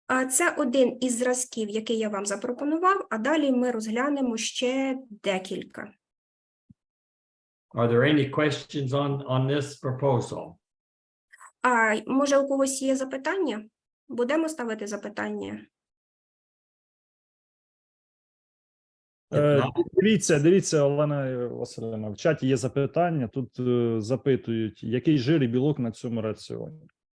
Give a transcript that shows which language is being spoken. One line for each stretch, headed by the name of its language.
Ukrainian: Це один із зразків, який я вам запропонував, а далі ми розглянемо ще декілька.
English: Are there any questions on this proposal?
Ukrainian: А може у когось є запитання? Будемо ставити запитання? Дивіться, Олена Василівна, в чаті є запитання. Тут запитують, який жир і білок на цьому раціоні.